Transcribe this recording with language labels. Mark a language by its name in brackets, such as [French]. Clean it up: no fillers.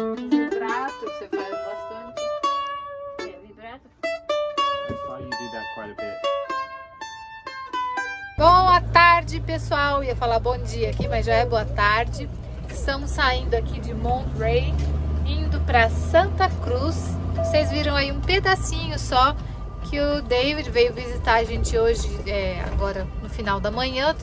[Portuguese] Vibrato, que você faz bastante. Vibrato. [English] I thought you did that quite a bit. [Portuguese] Boa tarde, pessoal. Ia falar bom dia aqui, mas já é boa tarde. Estamos saindo aqui de Monterey, indo para Santa Cruz. Vocês viram aí um pedacinho só que o David veio visitar a gente hoje, agora no final da manhã.